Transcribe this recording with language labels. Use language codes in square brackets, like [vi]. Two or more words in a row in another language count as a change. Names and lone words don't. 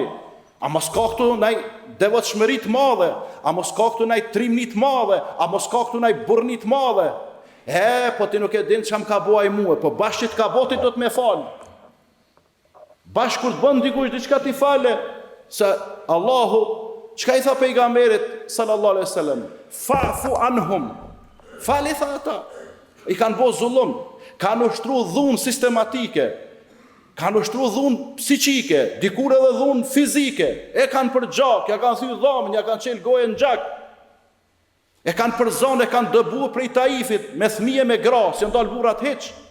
[sq] A mos ka këtu ndaj devotshmëri të madhe, a mos ka këtu ndaj trimni të madhe, a mos ka këtu ndaj burrni të madhe. Po ti nuk e din çam ka bëj mua, po bashkë të ka boti do të më fal. Bashkë kur të bën dikush diçka ti fale, se Allahu çka i tha pejgamberit [ar] صلى الله عليه وسلم, فاعف عنهم. [sq] Fali tha ata. I kanë bërë zullum, kanë ushtruar dhunë sistematike, kanë ushtruar dhunë psiqike, dikur edhe dhunë fizike, e kanë për gjak, ja kanë thyer dhomën, ja kanë çel gojën në gjak. E kanë për zonë, e kanë dëbuar prej Taifit me fëmijë me gra, si janë dalë burrat hiç.